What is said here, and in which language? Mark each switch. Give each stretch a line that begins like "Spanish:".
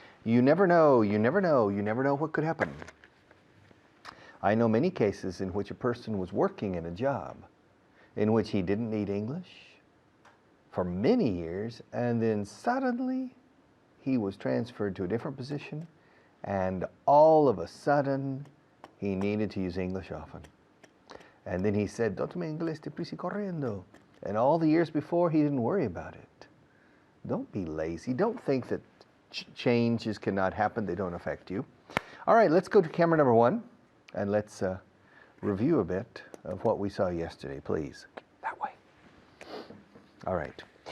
English: You never know, you never know, you never know what could happen. I know many cases in which a person was working in a job in which he didn't need English for many years, and then suddenly he was transferred to a different position, and all of a sudden he needed to use English often. And then he said,
Spanish: "Dótame inglés deprisa y corriendo."
English: And all the years before, he didn't worry about it. Don't be lazy. Don't think that changes cannot happen. They don't affect you. All right, let's go to camera number 1, and let's review a bit of what we saw yesterday, please. That way. All right.